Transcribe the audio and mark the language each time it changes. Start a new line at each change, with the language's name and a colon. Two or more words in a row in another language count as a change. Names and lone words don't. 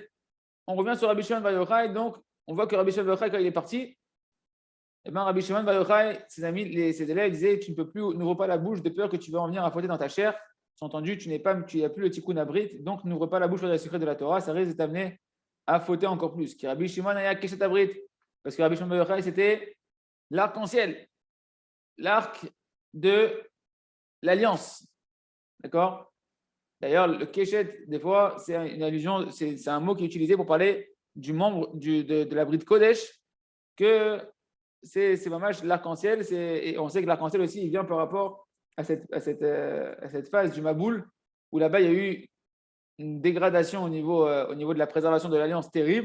French: On revient sur Rabbi Shimon Bar Yochai. Donc, on voit que Rabbi Shimon Bar Yochai, quand il est parti, eh bien, Rabbi Shimon Bar Yochai, ses amis, ses élèves disaient, tu ne peux plus, n'ouvre pas la bouche de peur que tu vas en venir à fouetter dans ta chair. Entendu, tu n'as plus le
Hebrew: תיקון הברית,
French: donc n'ouvre pas la bouche pour les secrets de la Torah. Ça risque de t'amener à fauter encore plus.
Hebrew: כי רבי שמעון היה קשת הברית,
French: parce que Rabbi Shimon Bar Yochai, c'était l'arc-en-ciel, l'arc de l'alliance. D'accord? D'ailleurs, le keshet, des fois, c'est une allusion, c'est un mot qui est utilisé pour parler du membre de la bride Kodesh, que c'est vraiment l'arc-en-ciel, et on sait que l'arc-en-ciel aussi, il vient par rapport à cette phase du Maboul, où là-bas, il y a eu une dégradation au niveau de la préservation de l'alliance terrible.